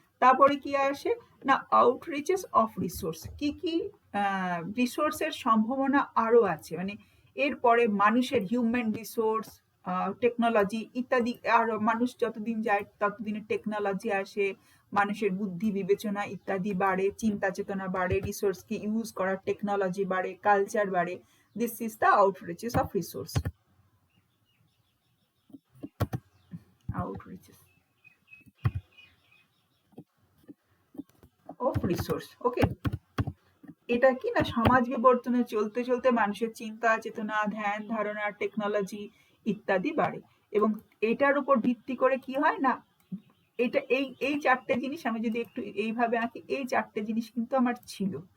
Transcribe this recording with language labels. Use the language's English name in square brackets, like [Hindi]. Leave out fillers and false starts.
[Bangla] তারপরে কি আসে না, আউটরিচেস অফ রিসোর্স, কি কি রিসোর্সের সম্ভাবনা আরো আছে, মানে এরপরে মানুষের হিউম্যান রিসোর্স, টেকনোলজি ইত্যাদি। আর মানুষ যতদিন যায় ততদিনে টেকনোলজি আসে, মানুষের বুদ্ধি বিবেচনা ইত্যাদি বাড়ে, চিন্তা চেতনা বাড়ে, রিসোর্সকে ইউজ করার টেকনোলজি বাড়ে, কালচার বাড়ে। [English] This is the outreaches of resource. outreaches of resource. [Bangla] ওকে, এটা কি না সমাজ বিবর্তনে চলতে চলতে মানুষের চিন্তা চেতনা ধ্যান ধারণা টেকনোলজি ইত্যাদি বাড়ে এবং এটার উপর ভিত্তি করে কি হয় না এটা এই এই চারটে জিনিস আমি যদি একটু এইভাবে আঁকি এই চারটে জিনিস কিন্তু আমার ছিল।